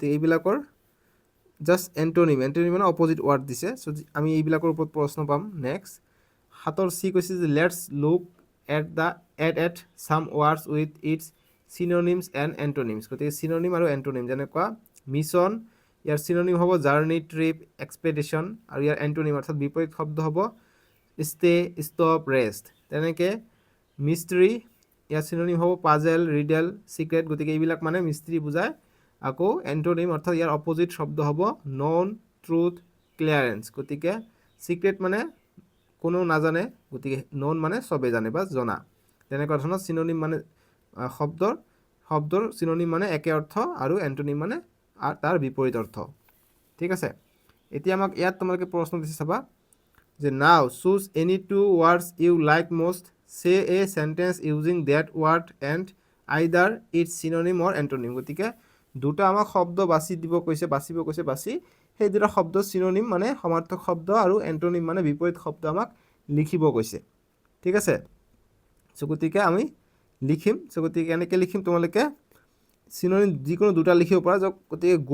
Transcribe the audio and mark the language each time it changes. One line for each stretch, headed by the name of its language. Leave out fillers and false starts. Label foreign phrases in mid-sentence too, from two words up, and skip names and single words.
Assamese: এইবিলাকৰ
English: just antonym
Assamese: মানে
English: opposite word
Assamese: দিছে সো আমি এইবিলাকৰ ওপৰত প্ৰশ্ন পাম নেক্সট 7 সি কৈছে যে
English: let's look at some words with its synonyms and antonyms
Assamese: গতিকে synonym আৰু antonym যেনেকুৱা মিছন ইয়াৰ synonym হ'ব
English: journey trip expedition
Assamese: আৰু ইয়াৰ antonym অৰ্থাৎ বিপৰীত শব্দ হ'ব
English: stay stop rest
Assamese: তেনেকৈ মিস্ট্ৰি ইয়াৰ synonym হ'ব
English: puzzle riddle secret
Assamese: গতিকে এইবিলাক মানে মিস্ট্ৰি বুজায় আকৌ antonym অৰ্থাৎ ইয়াৰ অপোজিট শব্দ হ'ব
English: known truth clearance
Assamese: গতিকে সিক্ৰেট মানে কোনো নাজানে গতিকে নন মানে সবে জানে বা জনা তেনেকুৱা ধৰণৰ সিনোনিম মানে শব্দৰ সিনোনিম মানে একে অৰ্থ আৰু এন্টোনিম মানে তাৰ বিপৰীত অৰ্থ ঠিক আছে এতিয়া আমাক ইয়াত তোমালোকে প্ৰশ্ন দিছে চাবা যে
English: now choose any two words you like most say a sentence using that word and either its synonym or antonym
Assamese: গতিকে দুটা আমাক শব্দ বাছিব কৈছে বাছি সেই দুটা শব্দ সিনোনিম মানে সমাৰ্থক শব্দ আৰু এন্টোনিম মানে বিপৰীত শব্দ আমাক লিখিব কৈছে ঠিক আছে সো গতিকে আমি লিখিম সো গতিকে এনেকৈ লিখিম তোমালোকে সিনোনিম যিকোনো দুটা লিখিব পৰা যাওক গতিকে